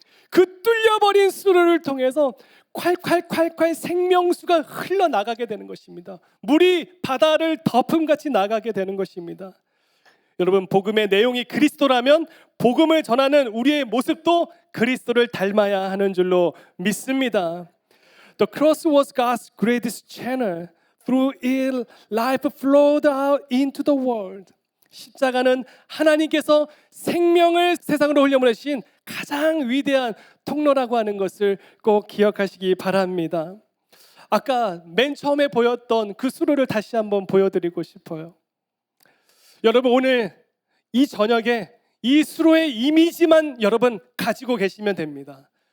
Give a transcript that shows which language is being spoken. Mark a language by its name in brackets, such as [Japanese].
[Korean] 그 뚫려버린 수로를 통해서 콸콸콸콸 생명수가 흘러나가게 되는 것입니다. 물이 바다를 덮음같이 나가게 되는 것입니다. 여러분, 복음의 내용이 그리스도라면 복음을 전하는 우리의 모습도 그리스도를 닮아야 하는 줄로 믿습니다. [English] The cross was God's greatest channel. Through it, life flowed out into the world. [Korean] 십자가는 하나님께서 생명을 세상으로 흘려보내신 가장 위대한 통로라고 하는 것을 꼭 기억하시기 바랍니다. 아까 맨 처음에 보였던 그 수로를 다시 한번 보여드리고 싶어요. 여러분, 오늘 이 저녁에 이 수로의 이미지만 여러분 가지고 계시면 됩니다.